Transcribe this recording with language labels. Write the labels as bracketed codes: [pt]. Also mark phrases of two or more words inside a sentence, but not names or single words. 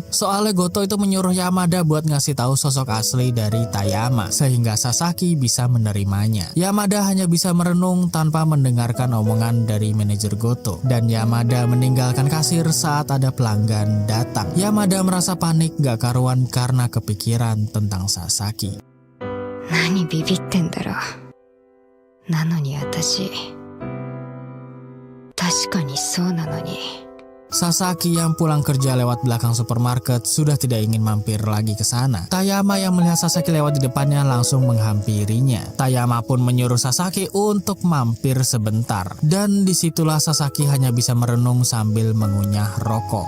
[id] Soalnya Goto itu menyuruh Yamada buat ngasih tahu sosok asli dari Tayama sehingga Sasaki bisa menerimanya. Yamada hanya bisa merenung tanpa mendengarkan omongan dari manajer Goto, dan Yamada meninggalkan kasir saat ada pelanggan datang. Yamada merasa panik gak karuan karena kepikiran tentang Sasaki. [ja] 何ビビってんだろ。なのに私. 確かにそうなのに. [id] Sasaki yang pulang kerja lewat belakang supermarket sudah tidak ingin mampir lagi ke sana. Tayama yang melihat Sasaki lewat di depannya langsung menghampirinya. Tayama pun menyuruh Sasaki untuk mampir sebentar. Dan disitulah Sasaki hanya bisa merenung sambil mengunyah rokok.